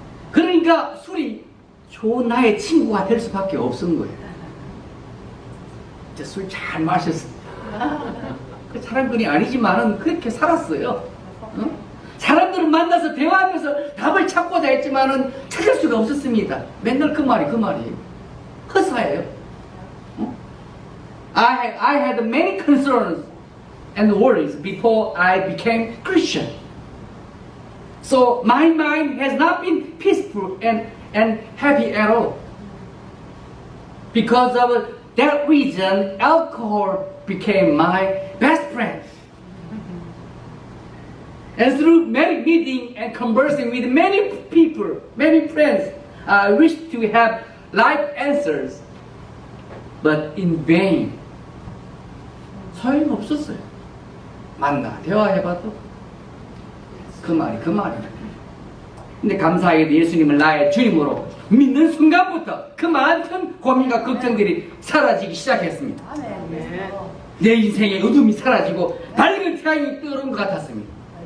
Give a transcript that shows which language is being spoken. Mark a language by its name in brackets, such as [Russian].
[Korean] 그러니까 술이 좋은 나의 친구가 될 수밖에 없은 거예요. 술 잘 마셨어요. 그 사람들이 아니지만은 그렇게 살았어요. 응? 사람들을 만나서 대화하면서 답을 찾고자 했지만은 찾을 수가 없었습니다. 맨날 그 말이에요. 허사예요. 응? [English] I had many concerns and worries before I became Christian. So my mind has not been peaceful and happy at all. Because of that reason, alcohol became my best friend. And through many meeting and conversing with many people, many friends, I wished to have life answers, but in vain. [Korean] 소용없었어요. 만나 대화해봐도 그 말이. 근데 감사하게도 예수님을 나의 주님으로 믿는 순간부터 그 많은 고민과 걱정들이 사라지기 시작했습니다. 내 인생의 어둠이 사라지고 밝은 태양이 떠오른 것 같았습니다.